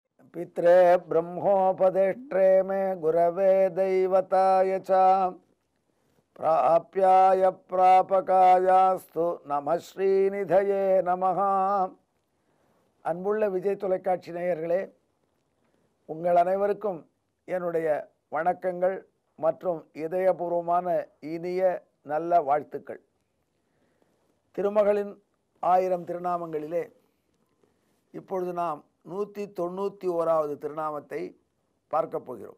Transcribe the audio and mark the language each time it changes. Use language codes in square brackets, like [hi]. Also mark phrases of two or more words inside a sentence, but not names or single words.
[sa] पित्रे ब्रह्मोपदेष्ट्रे मे गुरवे दैवताय च प्राप्याय प्रापकायास्तु नम श्रीनिधये नमः. [ta] அன்புள்ள விஜய் தொலைக்காட்சி நேயர்களே, உங்கள் அனைவருக்கும் என்னுடைய வணக்கங்கள் மற்றும் இதயபூர்வமான இனிய நல்ல வாழ்த்துக்கள். திருமகளின் 1000 திருநாமங்களிலே இப்பொழுது நாம் 191வது திருநாமத்தை பார்க்க போகிறோம்.